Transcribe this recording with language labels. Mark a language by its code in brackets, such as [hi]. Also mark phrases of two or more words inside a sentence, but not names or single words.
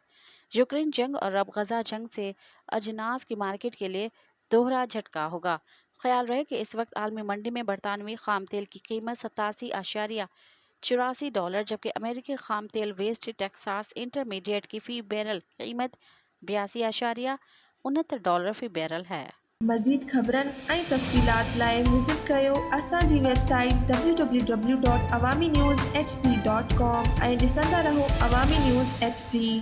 [ur] یوکرین جنگ اور اب غزہ جنگ سے اجناس کی مارکیٹ کے لیے دوہرا جھٹکا ہوگا۔ خیال رہے کہ اس وقت عالمی منڈی میں برطانوی خام تیل کی قیمت $87.84 جبکہ امریکی خام تیل ویسٹ ٹیکساس انٹرمیڈیٹ کی فی بیرل قیمت $82.69 فی بیرل ہے۔ [sd] مزید خبرن ऐं तफ़सीलात लाइ विज़िट कयो असांजी वेबसाइट www.awamiNewsHD.com ऐं ॾिसंदा रहो अवामी न्यूज़ HD।